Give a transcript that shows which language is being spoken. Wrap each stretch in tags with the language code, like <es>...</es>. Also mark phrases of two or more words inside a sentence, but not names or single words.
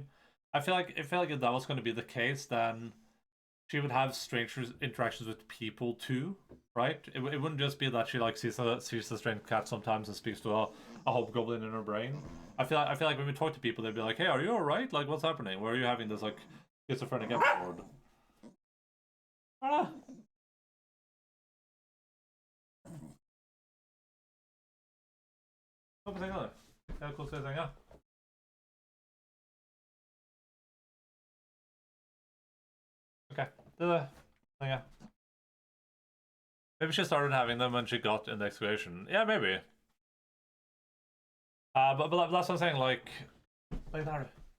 <en>I feel like if that was going to be the case, then she would have strange interactions with people too, right? It wouldn't just be that she, like, sees a strange cat sometimes and speaks to a hobgoblin in her brain. I feel like when we talk to people, they'd be like, "Hey, are you all right? Like, what's happening? Where are you having this, like, schizophrenic episode?"</en> <no>Ah. Hva tenker du? Ja, hvordan skal jeg tenke?</no> <en>Okay, yeah. Maybe she started having them when she got in the excavation. Yeah, maybe. But that's what I'm saying, like that.</en>